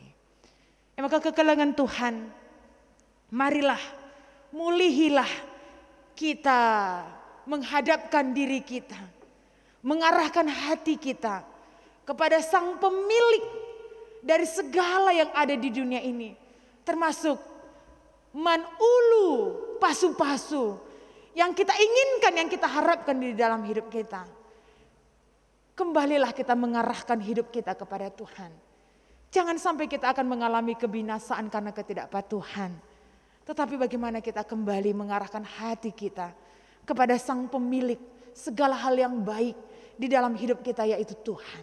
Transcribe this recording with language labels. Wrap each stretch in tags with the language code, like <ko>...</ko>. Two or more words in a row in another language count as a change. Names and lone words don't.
<id>Maka kekulangan Tuhan, marilah mulihilah kita menghadapkan diri kita, mengarahkan hati kita kepada Sang Pemilik dari segala yang ada di dunia ini, termasuk manulu, pasu-pasu yang kita inginkan, yang kita harapkan di dalam hidup kita. Kembalilah kita mengarahkan hidup kita kepada Tuhan. Jangan sampai kita akan mengalami kebinasaan karena ketidakpatuhan. Tetapi bagaimana kita kembali mengarahkan hati kita kepada Sang Pemilik segala hal yang baik di dalam hidup kita, yaitu Tuhan.</id>